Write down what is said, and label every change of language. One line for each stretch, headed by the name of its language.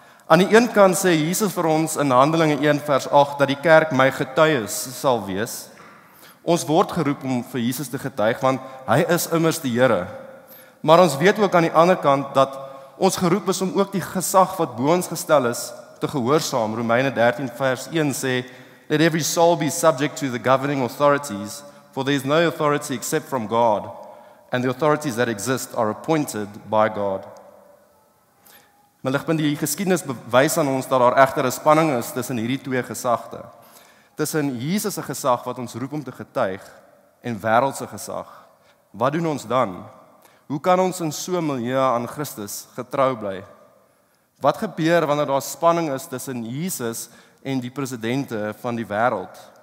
Afrikaans: Aan die een kant sê Jesus vir ons in Handelinge 1 vers 8 dat die kerk my getuies sal wees. Ons word geroep om vir Jesus te getuig, want hy is immers die Here. Maar ons weet ook aan die ander kant dat ons geroep is om ook die gesag wat bo ons gestel is te gehoorsaam. Romeine 13 vers 1 sê,
English: let every soul be subject to the governing authorities, for there is no authority except from God, and the authorities that exist are appointed by God.
Afrikaans: Maar ligpunt, die geskiedenis bewys aan ons dat daar egter 'n spanning is tussen hierdie twee gesagte. Tussen Jesus se gesag wat ons roep om te getuig en wêreldse gesag. Wat doen ons dan? Hoe kan ons in so 'n milieu aan Christus getrou bly? Wat gebeur wanneer daar spanning is tussen Jesus en die presidente van die wêreld?